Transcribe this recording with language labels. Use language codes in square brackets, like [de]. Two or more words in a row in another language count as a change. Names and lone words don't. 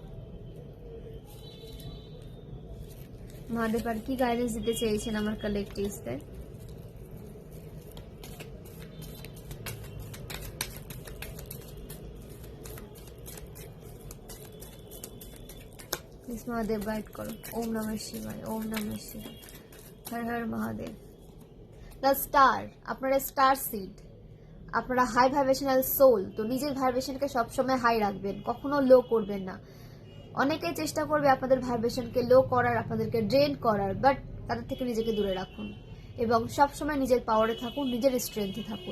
[bn] মহাদেব আর কি গাইডেন্স দিতে চেয়েছেন আমার কালেক্টিভসদের। প্লিজ মহাদেব গাইড করো। [sa] ওম নমঃ শিবায়, ওম নমঃ শিবায়, হর হর মহাদেব। [en] the star, [bn] আপনারা [en] star seed, [bn] আপনারা [en] high vibrational soul, [bn] তো নিজের ভাইব্রেশনকে সবসময় হাই রাখবেন, কখনো লো করবেন না। অনেকে চেষ্টা করবে আপনাদের ভাইব্রেশনকে লো করার, আপনাদেরকে ড্রেন করার, বাট তাদের থেকে নিজেকে দূরে রাখুন এবং সবসময় নিজের পাওয়ারে থাকুন, নিজের স্ট্রেংথে থাকুন।